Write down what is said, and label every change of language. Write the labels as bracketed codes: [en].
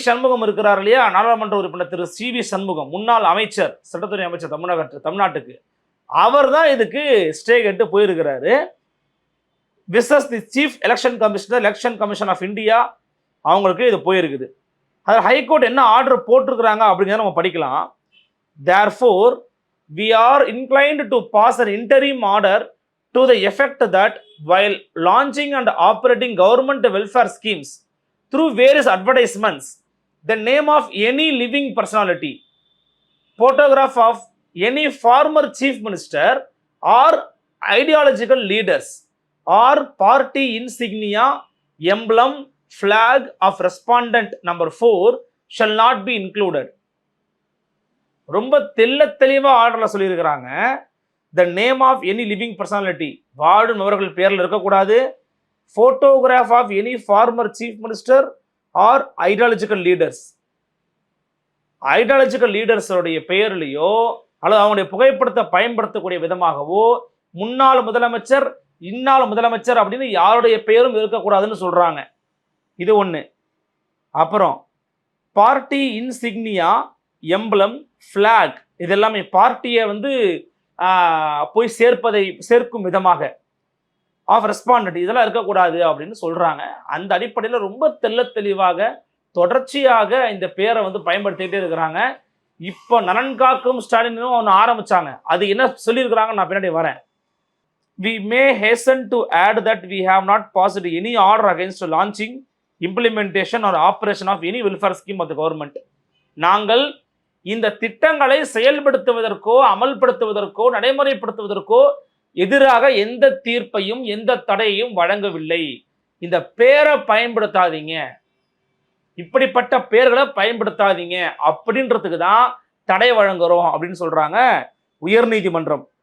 [ta] சண்முகம் இருக்கிறார் இல்லையா, நாடாளுமன்ற உறுப்பினர் திரு சி.வி. சண்முகம், முன்னாள் அமைச்சர், சட்டத்துறை அமைச்சர் தமிழ்நாட்டுக்கு, அவர் தான் இதுக்கு ஸ்டே கேட்டு போயிருக்கிறாரு. [en] versus the chief election commissioner, election commission of India, [ta] அவங்களுக்கு இது போயிருக்குது. அதில் ஹைகோர்ட் என்ன ஆர்டர் போட்டிருக்கிறாங்க அப்படிங்கிறத நம்ம படிக்கலாம். [en] Therefore, we are inclined to pass an interim order to the effect that while launching and operating government welfare schemes through various advertisements, the name of any living personality, photograph of any former chief minister or ideological leaders or party insignia, emblem, flag of respondent number 4 shall not be included. [ta] ரொம்ப தெளிவா ஆர்டர்ல சொல்லியிருக்கிறாங்க. [en] the name of any living personality, [ta] வாழும் நபர்கள் பேரில் இருக்கக்கூடாது. [en] photograph of any former chief minister or ideological leaders, [ta] ideological லீடர்ஸோடைய பெயர்லையோ அல்லது அவங்களுடைய புகைப்படத்தை பயன்படுத்தக்கூடிய விதமாகவோ முன்னாள் முதலமைச்சர் இன்னாள் முதலமைச்சர் அப்படின்னு யாருடைய பெயரும் இருக்கக்கூடாதுன்னு சொல்றாங்க. இது ஒன்று. அப்புறம் பார்ட்டி இன்சிக்னியா, எம்பளம், ஃபிளாக், இதெல்லாமே பார்ட்டியை வந்து போய் சேர்க்கும் விதமாக ஆஃப் ரெஸ்பாண்டட் இதெல்லாம் இருக்கக்கூடாது அப்படின்னு சொல்றாங்க. அந்த அடிப்படையில் ரொம்ப தெளிவாக தொடர்ச்சியாக இந்த பேரை வந்து பயன்படுத்திக்கிட்டே இருக்கிறாங்க. இப்போ நலன் காக்கும் ஸ்டாலின் ஒன்று ஆரம்பிச்சாங்க. அது என்ன சொல்லியிருக்கிறாங்க நான் பின்னாடி வரேன். [en] We may hasten to add that we have not passed any order against launching, implementation or operation of any welfare scheme of the government. [ta] நாங்கள் இந்த திட்டங்களை செயல்படுத்துவதற்கோ அமல்படுத்துவதற்கோ நடைமுறைப்படுத்துவதற்கோ எதிராக எந்த தீர்ப்பையும் எந்த தடையையும் வழங்கவில்லை. இந்த பேரை பயன்படுத்தாதீங்க, இப்படிப்பட்ட பேர்களை பயன்படுத்தாதீங்க அப்படின்றதுக்கு தான் தடை வழங்குறோம் அப்படின்னு சொல்றாங்க உயர்நீதிமன்றம்.